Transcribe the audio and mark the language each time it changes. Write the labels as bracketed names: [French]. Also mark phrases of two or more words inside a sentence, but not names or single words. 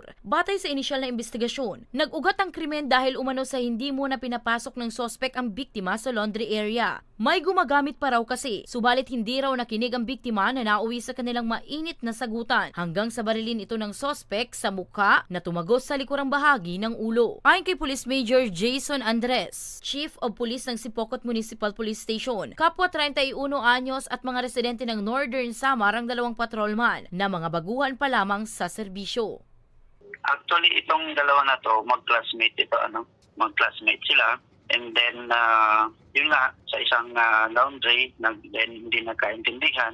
[Filipino] Batay sa inisyal na investigasyon, nag-ugat ang krimen dahil umano sa hindi muna pinapasok ng sospek ang biktima sa [English] laundry area. [Filipino] May gumagamit pa raw kasi, subalit hindi raw nakinig ang biktima na nauwi sa kanilang mainit na sagutan hanggang sa barilin ito ng sospek sa mukha na tumagos sa likurang bahagi ng ulo. Ayon kay Police Major Jason Andres, Chief of Police ng Sipocot Municipal Police Station, kapwa 31 anyos at mga residente ng Northern Samar ang dalawang patrolman na mga baguhan pa lamang sa serbisyo. Actually, itong dalawa na to, mag-classmate mag-classmate sila. [English] And then, [Filipino] yun nga, sa isang laundry, then hindi nagkaintindihan.